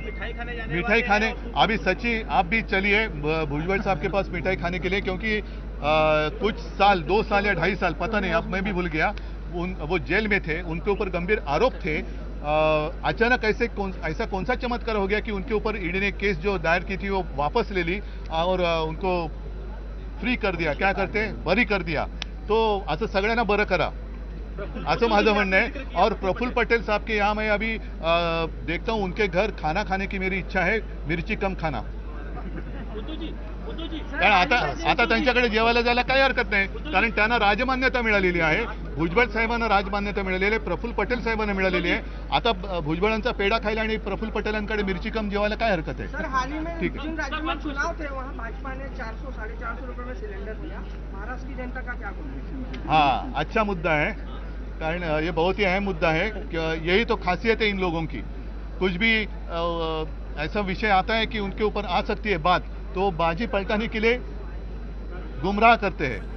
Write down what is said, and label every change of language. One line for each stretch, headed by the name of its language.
Hindi: मिठाई खाने अभी सची आप भी चलिए भुजबल साहब के पास मिठाई खाने के लिए, क्योंकि कुछ साल 2 साल या 2.5 साल पता नहीं, अब मैं भी भूल गया, वो जेल में थे, उनके ऊपर गंभीर आरोप थे. अचानक ऐसा कौन सा चमत्कार हो गया कि उनके ऊपर ईडी ने केस जो दायर की थी वो वापस ले ली और उनको फ्री कर दिया, क्या करते बरी कर दिया.
Marathi: तो असं सगळ्यांना बरं करा असं माझं म्हणणं आहे.
Hindi: और प्रफुल्ल पटेल साहब के यहाँ मैं अभी देखता हूँ, उनके घर खाना खाने की मेरी इच्छा है, मिर्ची कम खाना.
Marathi: कारण आता त्यांच्याकडे जेवायला जायला काही हरकत नाही, कारण त्यांना राजमान्यता मिळालेली आहे. भुजबळ साहेबांना राजमान्यता मिळालेली आहे, प्रफुल्ल पटेल साहेबांना मिळालेली आहे. आता भुजबळांचा पेढा खायला आणि प्रफुल्ल पटेलांकडे मिरची कम जेवायला काय हरकत आहे.
Hindi: सर, हाल ही में ठीक है. जिन राज्यों में चुनाव थे वहाँ भाजपा ने 400-450 रुपए में सिलेंडर दिया. महाराष्ट्र की जनता का क्या कहना है? हाँ, अच्छा मुद्दा है, कारण ये बहुत ही अहम मुद्दा है. यही तो खासियत है इन लोगों की. कुछ भी ऐसा विषय आता है कि उनके ऊपर आ सकती है बात, तो बाजी पलटाने के लिए गुमराह करते हैं.